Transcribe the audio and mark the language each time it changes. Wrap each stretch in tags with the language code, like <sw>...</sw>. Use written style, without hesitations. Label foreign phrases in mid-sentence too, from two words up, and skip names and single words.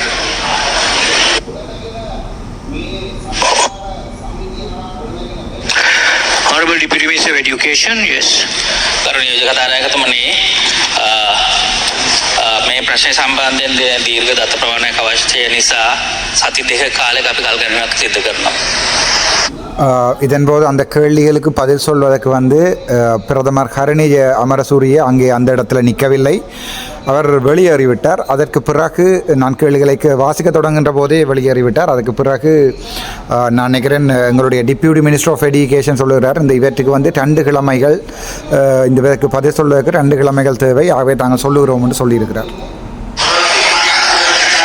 <en>Honorable Deputy Minister of Education, yes.</en> <si>කරුණීය කතානායකතුමනි, මේ ප්‍රශ්නේ සම්බන්ධයෙන් දීර්ඝ දත්ත ප්‍රමාණයක් අවශ්‍ය නිසා සති දෙක කාලයක අපි කල්ගණනාවක් සිදු කරනවා.</si> <ta>இதன்போது அந்த கேள்விகளுக்கு பதில் சொல்வதற்கு பிரதமர் ஹரணி அமரசூரிய அங்கே அந்த இடத்துல நிற்கவில்லை, அவர் வெளியேறிவிட்டார். அதற்கு பிறகு நான் கேள்விகளுக்கு வாசிக்க தொடங்குகின்ற போதே வெளியேறிவிட்டார். அதுக்கு பிறகு நான் நினைக்கிறேன் எங்களுடைய</ta> <en>deputy minister of education</en> <ta>சொல்லுகிறார், இந்த இவற்றுக்கு 2 கிழமைகள் இந்த இதற்கு பதில் சொல்வதற்கு 2 கிழமைகள் தேவை, ஆகவே தாங்கள் சொல்லுகிறோம் என்று சொல்லியிருக்கிறார்.</ta>